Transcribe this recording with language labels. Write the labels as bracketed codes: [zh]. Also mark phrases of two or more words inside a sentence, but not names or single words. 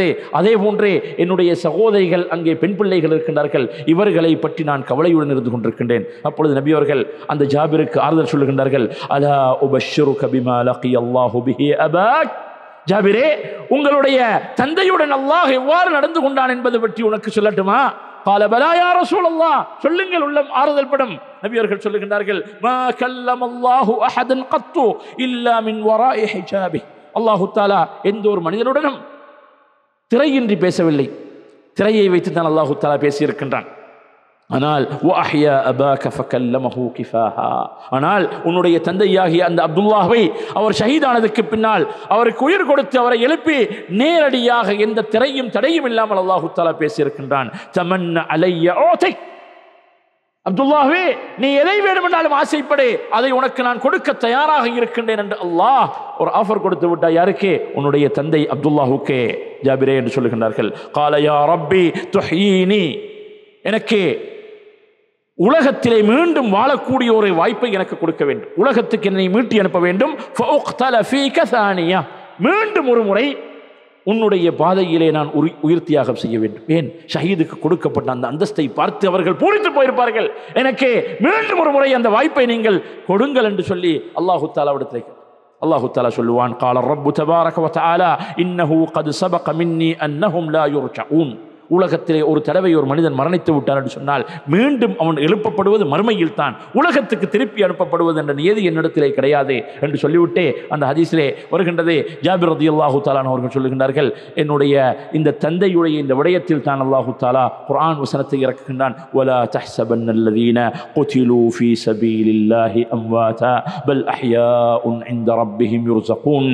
[ta] அதே போன்றே என்னுடைய சகோதரிகள் அங்கே பெண் பிள்ளைகள் இருக்கின்றார்கள். இவர்களை பற்றி நான் கவலையுடன் இருந்து கொண்டிருக்கின்றேன். அப்பொழுது நபி அவர்கள் அந்த ஜாபிருக்கு ஆறுதல் சொல்லுகின்றார்கள், [ar] ألا أبشرك بما لقي الله به أباك. [ta] ஜாபிரே, உங்களுடைய தந்தையுடன் அல்லாஹ் எவ்வாறு நடந்து கொண்டான் என்பது பற்றி உனக்கு சொல்லட்டுமா? [ar] قال بلى يا رسول الله. [ta] சொல்லுங்கள், உள்ளம் ஆறுதல் படும். நபி அவர்கள் சொல்லுகின்றார்கள், [ar] ما كلم الله احدا قط الا من وراء حجابه. [ta] அல்லாஹ் தஆலா எந்த ஒரு மனிதனுடனும் திரையின்றி பேசவில்லை. திரையை வைத்து தான் அல்லாஹ் தஆலா பேசி இருக்கின்றான். ஆனால் [ar] وأحيا أباك فكلمه كفاحا. [ta] ஆனால் உன்னுடைய தந்தையாகிய அந்த அப்துல்லாஹ்வை அவர் ஷஹீதானதுக்கு பின்னால் அவருக்கு உயிர் கொடுத்து அவரை எழுப்பி நேரடியாக எந்த திரையும் தடையும் இல்லாமல் அல்லாஹ் தஆலா பேசி இருக்கின்றான். [ar] تمن علي أعطك. [ta] அப்துல்லாஹ்வே, நீ எதை வேண்டுமென்றாலும் ஆசைப்படு, அதை உனக்கு நான் கொடுக்க தயாராக இருக்கின்றேன் என்று அல்லாஹ் ஒரு ஆஃபர் கொடுத்து விட்டார். யாருக்கே? உன்னுடைய தந்தை அப்துல்லாஹுக்கே. ஜாபிரே என்று சொல்லுகின்றார்கள், [ar] قال يا ربي تحييني. [ta] எனக்கு உலகத்திலே மீண்டும் வாழக்கூடிய ஒரு வாய்ப்பை எனக்கு கொடுக்க வேண்டும். உலகத்துக்கு என்னை மீட்டி அனுப்ப வேண்டும். [ar] فأقتل فيك ثانية. [ta] மீண்டும் ஒரு முறை உன்னுடைய பாதையிலே நான் உயிர் தியாகம் செய்ய வேண்டும். ஏன்? ஷஹீதுக்கு கொடுக்கப்பட்ட அந்த அந்தஸ்தை பார்த்து அவர்கள் பூரித்து போயிருப்பார்கள். எனக்கு மீண்டும் ஒரு முறை அந்த வாய்ப்பை நீங்கள் கொடுங்கள் என்று சொல்லி அல்லாஹ் தஆலாவிடத்தில் அல்லாஹ் தஆலா சொல்லுவான், [ar] قال الرب تبارك وتعالى إنه قد سبق مني أنهم لا يرجعون. [ta] உலகத்திலே ஒரு தடவை ஒரு மனிதன் மரணித்து விட்டான் என்று சொன்னால் மீண்டும் அவன் எழுப்பப்படுவது மறுமையில் தான். உலகத்துக்கு திருப்பி அனுப்பப்படுவது என்ற நியதி என்னிடத்திலே கிடையாது என்று சொல்லிவிட்டே அந்த ஹதீஸிலே வருகின்றது. ஜாபிர் [ar] رضي الله تعالى [ta] அவர்கள் சொல்லுகின்றார்கள், என்னுடைய இந்த தந்தையுடைய இந்த விடயத்தில் தான் அல்லாஹ் தஆலா குர்ஆன் வசனத்தை இறக்குகின்றான், [ar] ولا تحسبن الذين قتلوا في سبيل الله أمواتا بل أحياء عند ربهم يرزقون.